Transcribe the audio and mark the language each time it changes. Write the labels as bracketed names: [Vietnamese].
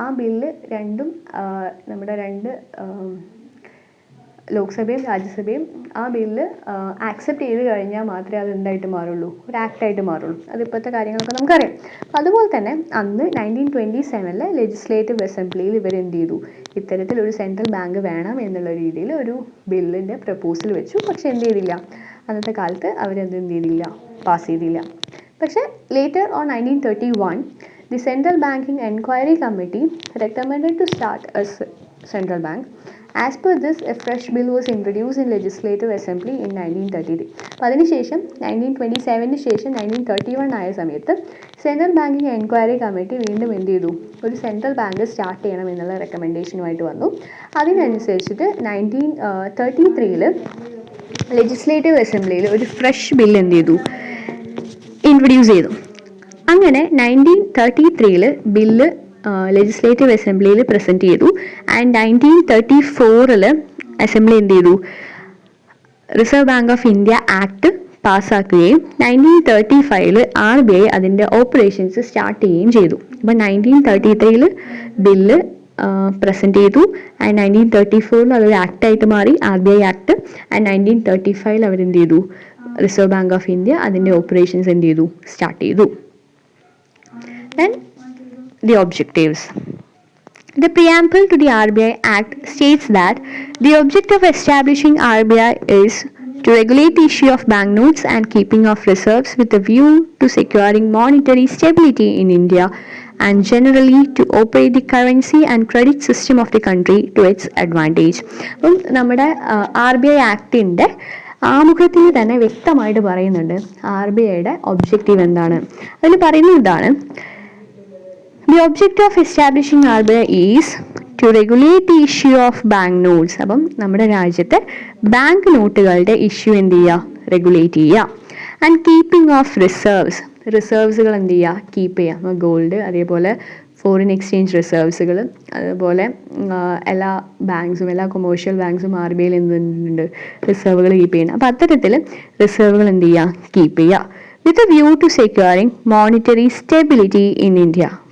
[Malayalam] ആ ബില്ല് രണ്ടും നമ്മുടെ 2 ലോക്സഭയും രാജ്യസഭയും ആ ബില്ല് ആക്സെപ്റ്റ് ചെയ്ത് കഴിഞ്ഞാൽ മാത്രമേ അത് എന്തായിട്ട് മാറുള്ളൂ? ഒരു ആക്റ്റായിട്ട് മാറുള്ളൂ. അതിപ്പോഴത്തെ കാര്യങ്ങളൊക്കെ നമുക്കറിയാം. അതുപോലെ തന്നെ അന്ന് 1927 ലെജിസ്ലേറ്റീവ് അസംബ്ലിയിൽ ഇവരെന്ത് ചെയ്തു? ഇത്തരത്തിലൊരു സെൻട്രൽ ബാങ്ക് വേണം എന്നുള്ള രീതിയിൽ ഒരു ബില്ലിൻ്റെ പ്രപ്പോസൽ വെച്ചു. പക്ഷെ എന്ത് ചെയ്തില്ല, അന്നത്തെ കാലത്ത് അവരത് എന്ത് ചെയ്തില്ല, പാസ് ചെയ്തില്ല. പക്ഷേ later on [English] 1931 the Central Banking Enquiry Committee recommended to start a central bank. As per this, a fresh bill was introduced in Legislative Assembly in 1933. [Malayalam] അപ്പോൾ അതിനുശേഷം 1927 ശേഷം 1931 ആയ സമയത്ത് സെൻട്രൽ ബാങ്കിങ് എൻക്വയറി കമ്മിറ്റി വീണ്ടും എന്ത് ചെയ്തു, ഒരു സെൻട്രൽ ബാങ്ക് സ്റ്റാർട്ട് ചെയ്യണം എന്നുള്ള റെക്കമെൻഡേഷനുമായിട്ട് വന്നു. അതിനനുസരിച്ചിട്ട് 1933 ലെജിസ്ലേറ്റീവ് അസംബ്ലിയിൽ ഒരു ഫ്രഷ് ബിൽ എന്ത് ചെയ്തു, ഇൻട്രൊഡ്യൂസ് ചെയ്തു. അങ്ങനെ 1933 ബില്ല് ലെജിസ്ലേറ്റീവ് അസംബ്ലിയിൽ പ്രസൻറ്റ് ചെയ്തു. ആൻഡ് 1934 അസംബ്ലി എന്ത് ചെയ്തു, reserve bank of India act പാസ്സാക്കുകയും 1935 RBI അതിൻ്റെ ഓപ്പറേഷൻസ് സ്റ്റാർട്ട് ചെയ്യുകയും ചെയ്തു. അപ്പോൾ 1933 ബില്ല് പ്രസൻറ്റ് ചെയ്തു. ആൻഡ് 1934 അതൊരു ആക്റ്റായിട്ട് മാറി, RBI ആക്ട്. ആൻഡ് 1935 അവരെന്ത് ചെയ്തു, റിസർവ് ബാങ്ക് ഓഫ് ഇന്ത്യ അതിൻ്റെ ഓപ്പറേഷൻസ് എന്ത് ചെയ്തു, സ്റ്റാർട്ട് ചെയ്തു. [English] Then the objectives. The preamble to the RBI Act states that the object of establishing RBI is to regulate the issue of banknotes and keeping of reserves with a view to securing monetary stability in India and generally to operate the currency and credit system of the country to its advantage. [Malayalam] അപ്പം നമ്മുടെ RBI ആക്ടിൻ്റെ ആമുഖത്തിൽ തന്നെ വ്യക്തമായിട്ട് പറയുന്നുണ്ട് RBIയുടെ objective എന്താണ്. അതിൽ പറയുന്നത് ഇതാണ്: [English] The objective of establishing RBI is to regulate the issue of bank notes. [Malayalam] അപ്പം നമ്മുടെ രാജ്യത്തെ ബാങ്ക് നോട്ടുകളുടെ ഇഷ്യൂ എന്ത് ചെയ്യുക, റെഗുലേറ്റ് ചെയ്യുക. ആൻഡ് കീപ്പിംഗ് ഓഫ് റിസർവ്സുകൾ എന്ത് ചെയ്യുക, കീപ്പ് ചെയ്യുക. ഗോൾഡ്, അതേപോലെ ഫോറിൻ എക്സ്ചേഞ്ച് റിസർവ്സുകൾ, അതുപോലെ എല്ലാ ബാങ്ക്സും, എല്ലാ കൊമേഴ്ഷ്യൽ ബാങ്ക്സും RBIയിൽ എന്തുണ്ട്, റിസർവുകൾ കീപ്പ് ചെയ്യണം. അപ്പോൾ അത്തരത്തിൽ റിസർവുകൾ എന്ത് ചെയ്യുക, കീപ്പ് ചെയ്യുക. [English] With a view to securing monetary stability in India.